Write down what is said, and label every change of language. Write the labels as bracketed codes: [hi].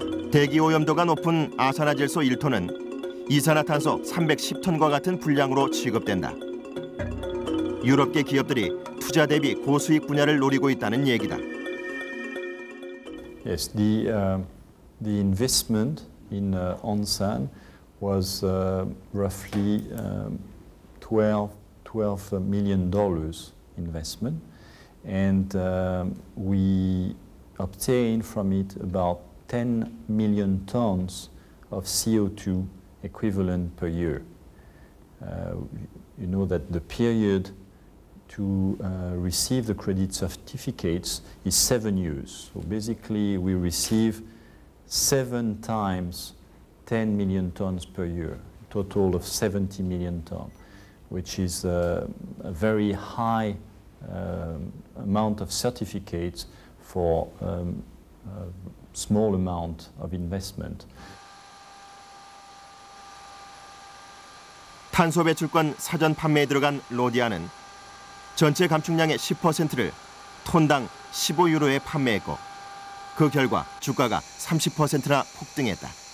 [ko] 대기 오염도가 높은 아산화질소 1톤은 이산화탄소 310톤과 같은 분량으로 취급된다. 유럽계 기업들이 투자 대비 고수익 분야를 노리고 있다는 얘기다. [en] Yes, the investment in Onsan was roughly $12 million investment, and we obtained from it about 10 million tons of CO2 equivalent per year. you know that the period to receive the credit certificates is 7 years. So basically we receive 7 times 10 million tons per year, a total of 70 million tons, which is a very high amount of certificates for a small amount of investment. [ko] 탄소 배출권 사전 판매에 들어간 로디아는 전체 감축량의 10%를 톤당 15유로에 판매했고 그 결과 주가가 30%나 폭등했다.